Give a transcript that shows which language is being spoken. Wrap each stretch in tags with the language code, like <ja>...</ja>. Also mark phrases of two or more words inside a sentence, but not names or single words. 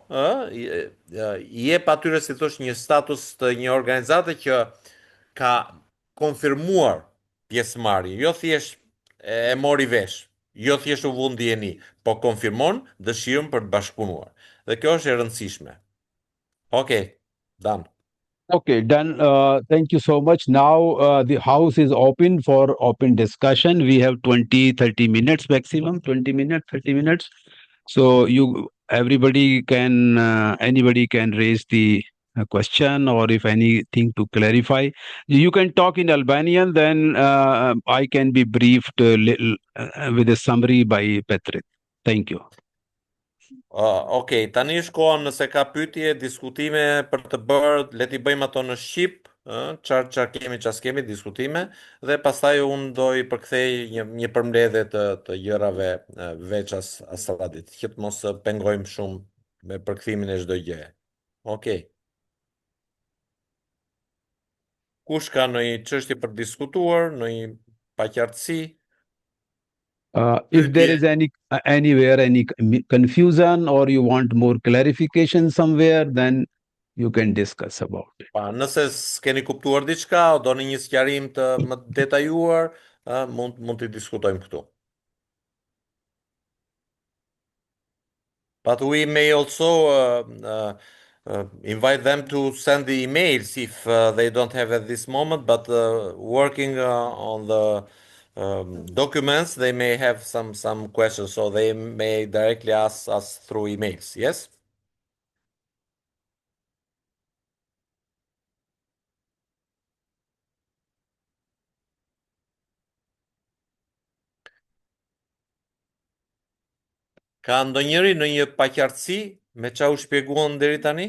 <sq>i jep atyre si thosh një status të një organizate që ka konfirmuar pjesëmarrje, jo thjesht e mori vesh, jo thjesht u vu ndjeni, po konfirmon dëshirën për të bashkëpunuar. Dhe kjo është e rëndësishme. Okej,</sq> <en>done. Okay, done. Thank you so much. Now the house is open for open discussion. We have 20, 30 minutes maximum, 20 minutes, 30 minutes. So anybody can raise the question or if anything to clarify. You can talk in Albanian, then I can be briefed with a summary by Petrit. Thank you.</en> <sq>Okej, tani është koha nëse ka pyetje, diskutime për të bërë, le t'i bëjmë ato në shqip, çfarë kemi, çfarë s'kemi, diskutime dhe pastaj unë do i përkthej një përmbledhje të gjërave veç as radit, që të mos pengojmë shumë me përkthimin e çdo gjëje. Okej. Kush ka ndonjë çështje për diskutuar, ndonjë paqartësi?</sq> <en>If there is anywhere any confusion or you want more clarification somewhere, then you can discuss about it.</en> <sq>Pa, nëse s'keni kuptuar diçka o doni një sqarim të më detajuar, mund të diskutojmë këtu.</sq> <en>But we may also invite them to send the emails if they don't have at this moment, but working on the documents, they may have some questions, so they may directly ask us through emails. Yes?</en> <sq>Ka ndonjëri në një paqartësi me çfarë u shpjeguan deri tani?</sq>